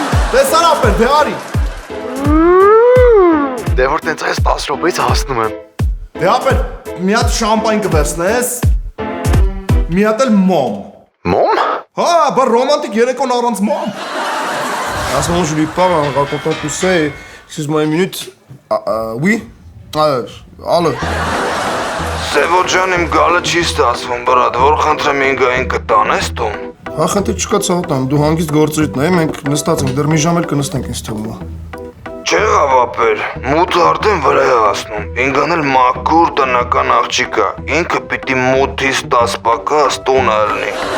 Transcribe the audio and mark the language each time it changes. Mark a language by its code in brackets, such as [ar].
[hy] Տեսան ապեր, դե արի։ Դե որ տենց այս 10 րոպեից հասնում եմ։ Դե ապեր, մի հատ շամպայն կվերցնես, մի հատ էլ մոմ։ Մոմ։ Հա, բա ռոմանտիկ երեկոն առանց մոմ։ [fr] À ce moment, je lui parle en racontant tout ça et... Excuse-moi une minute. Oui? Allô? [hy] Սևո ջան, իմ գալը չի ստացվում, բրատ, որ խնդրեմ ինգային կտանես տուն։ Հա, խնդիր չկա ցավոտան, դու հանգիստ գործերիդ նայ, մենք նստած ենք, դեռ մի ժամ էլ կնստենք ինձ թվում է։ Չեղավ ապեր, մութը արդեն վրա է հասնում, ինգան էլ մաքուր տնական աղջիկ է, ինքը պիտի մութից 10 պակաս տուն ալնի։